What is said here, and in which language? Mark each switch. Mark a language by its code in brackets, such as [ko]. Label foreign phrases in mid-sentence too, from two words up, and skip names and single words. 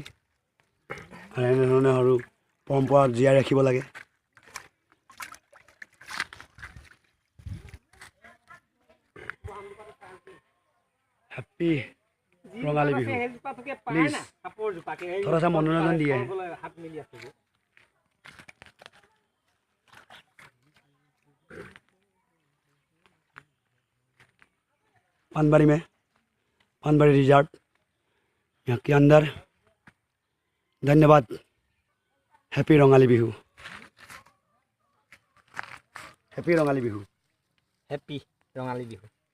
[as] আৰু এনেধৰণে সৰু পৰম্পৰা জীয়াই ৰাখিব লাগে। হেপ্পী ৰঙালী বিহু। [hi] प्लीज़ थोड़ासा मनोरंजन दीजिए। पानबाड़ी में, पानबाड़ी रिजॉर्ट यहाँ के अंदर। धन्यवाद। हैप्पी रंगाली बिहू। हैप्पी रंगाली बिहू। [as] হেপ্পী ৰঙালী বিহু।